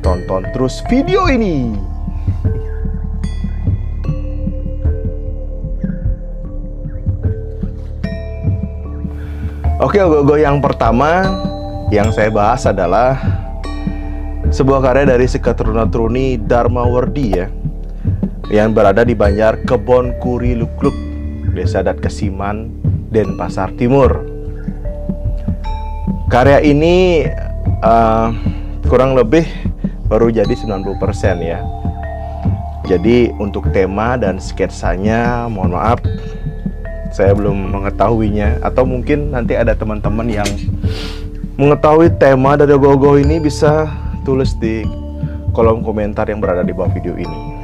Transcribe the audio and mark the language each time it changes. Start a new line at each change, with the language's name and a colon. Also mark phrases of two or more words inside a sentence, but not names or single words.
Indonesian: Tonton terus video ini. Oke, Ogoh-ogoh yang pertama yang saya bahas adalah sebuah karya dari Sekatruna-truni Darmawardi ya, yang berada di Banjar Kebon Kuri Lukluk, Desa Adat Kesiman, Denpasar Timur. Karya ini kurang lebih baru jadi 90% ya. Jadi untuk tema dan sketsanya, mohon maaf, saya belum mengetahuinya. Atau mungkin nanti ada teman-teman yang mengetahui tema dari Ogoh-ogoh ini, bisa tulis di kolom komentar yang berada di bawah video ini.